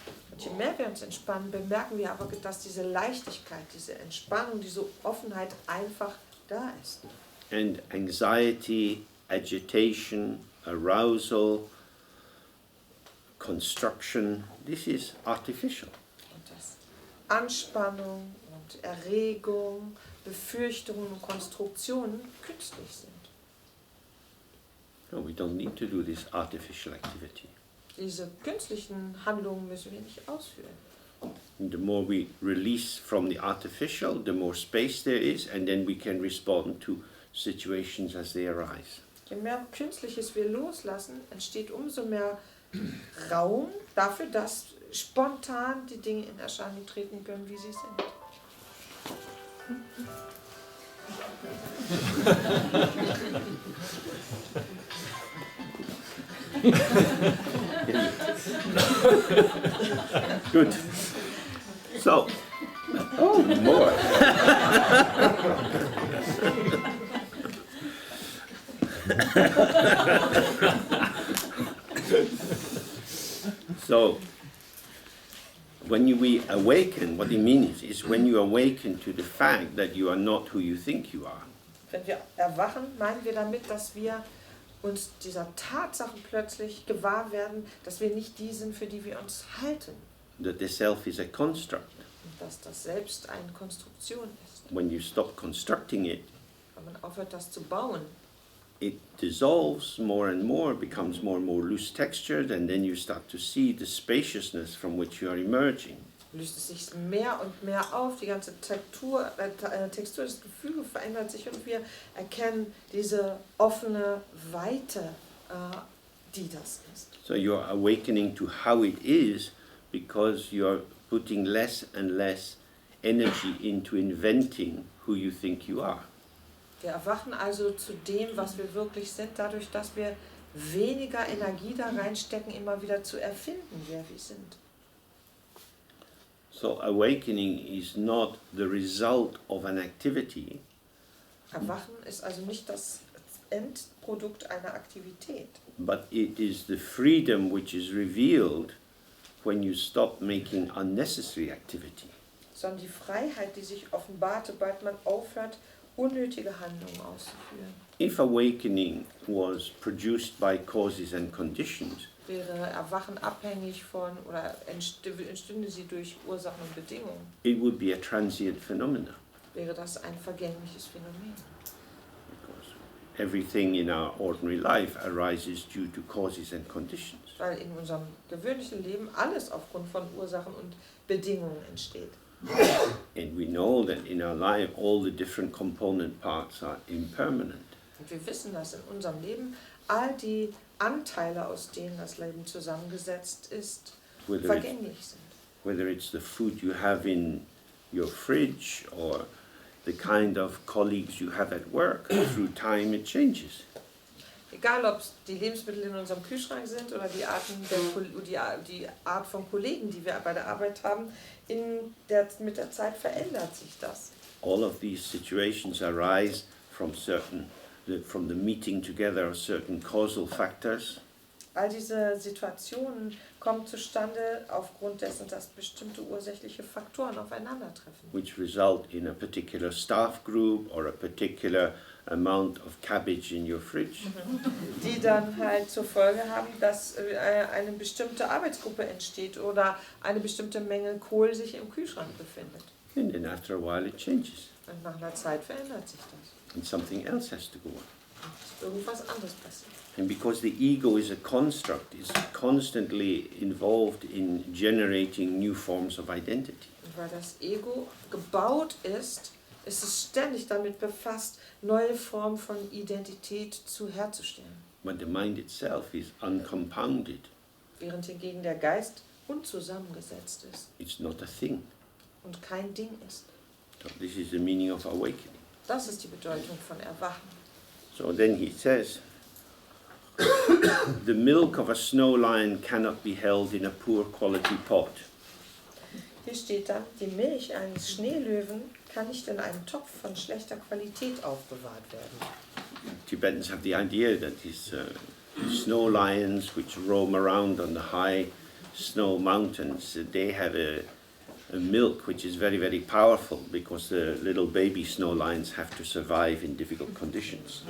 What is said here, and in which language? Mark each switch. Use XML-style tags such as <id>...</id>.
<de>Und je mehr wir uns entspannen, bemerken wir aber, dass diese Leichtigkeit, diese Entspannung, diese Offenheit einfach da ist.</de> <en>And anxiety, agitation, arousal, construction, this is artificial.</en> <de>Und dass Anspannung und Erregung, Befürchtungen und Konstruktionen künstlich sind.</de> <en>No, we don't need to do this artificial activity.</en> <de>Diese künstlichen Handlungen müssen wir nicht ausführen.</de> <en>And the more we release from the artificial, the more space there is, and then we can respond to situations as they arise.</en> <de>Je mehr Künstliches wir loslassen, entsteht umso mehr Raum dafür, dass spontan die Dinge in Erscheinung treten können, wie sie sind.</de> <en>Good. So, oh, more. So, when we awaken, what it means is when you awaken to the fact that you are not who you think you are.</en> <de>Wenn wir erwachen, meinen wir damit, dass wir uns dieser Tatsache plötzlich gewahr werden, dass wir nicht die sind, für die wir uns halten.</de> <en>That the self is a construct.</en> <de>Und dass das Selbst eine Konstruktion ist.</de> <en>When you stop constructing it,</en> <de>Wenn man aufhört, das zu bauen,</de> <en>it dissolves more and more, becomes more and more loose textured, and then you start to see the spaciousness from which you are emerging.</en> <de>löst es sich mehr und mehr auf, die ganze Textur, das Gefüge verändert sich und wir erkennen diese offene Weite, die das ist.</de> <en>So you're awakening to how it is because you're putting less and less energy into inventing who you think you are.</en> <de>Wir erwachen also zu dem, was wir wirklich sind, dadurch, dass wir weniger Energie da reinstecken, immer wieder zu erfinden, wer wir sind.</de> <en>So awakening is not the result of an activity,</en> <de>Erwachen ist also nicht das Endprodukt einer Aktivität,</de> <en>but it is the freedom which is revealed when you stop making unnecessary activity.</en> <de>sondern die Freiheit, die sich offenbart, sobald man aufhört, unnötige Handlungen auszuführen.</de> <en>If awakening was produced by causes and conditions,</en> <de>Wäre Erwachen abhängig von oder entstünde sie durch Ursachen und Bedingungen,</de> <en>it would be a transient phenomenon.</en> <de>wäre das ein vergängliches Phänomen.</de> <en>Because everything in our ordinary life arises due to causes and conditions.</en> <de>Weil in unserem gewöhnlichen Leben alles aufgrund von Ursachen und Bedingungen entsteht.</de> <en>And we know that in our life all the different component parts are impermanent.</en> <de>Und wir wissen, dass in unserem Leben all die Anteile, aus denen das Leben zusammengesetzt ist, vergänglich sind.</de> <en>Whether it's the food you have in your fridge or the kind of colleagues you have at work, through time it changes.</en> <de>Egal, ob es die Lebensmittel in unserem Kühlschrank sind oder die Art von Kollegen, die wir bei der Arbeit haben, mit der Zeit verändert sich das.</de> <en>All of these situations arise from the meeting together of certain causal factors.</en> <de>All diese Situationen kommen zustande aufgrund dessen, dass bestimmte ursächliche Faktoren aufeinandertreffen.</de> <en>Which result in a particular staff group or a particular amount of cabbage in your fridge.</en> <de>Die dann halt zur Folge haben, dass eine bestimmte Arbeitsgruppe entsteht oder eine bestimmte Menge Kohl sich im Kühlschrank befindet.</de> <en>And then after a while it changes.</en> <de>Und nach einer Zeit verändert sich das.</de> <en>And something else has to go on.</en> <de>Und irgendwas anderes passiert.</de> <en>And because the ego is a construct, it's constantly involved in generating new forms of identity.</en> <de>Und weil das Ego gebaut ist, ist es ständig damit befasst, neue Formen von Identität herzustellen.</de> <en>But the mind itself is uncompounded.</en> <de>Während hingegen der Geist unzusammengesetzt ist</de> <en>It's not a thing.</en> <de>und kein Ding ist.</de> <en>So this is the meaning of awakening.</en> <de>Das ist die Bedeutung von Erwachen.</de> <en>So then he says, the milk of a snow lion cannot be held in a poor quality pot.</en> <de>Hier steht dann, die Milch eines Schneelöwen kann nicht in einem Topf von schlechter Qualität aufbewahrt werden.</de> <en>Tibetans have the idea that these snow lions which roam around on the high snow mountains, they have a milk which is very, very powerful because the little baby snow lions have to survive in difficult conditions.</en>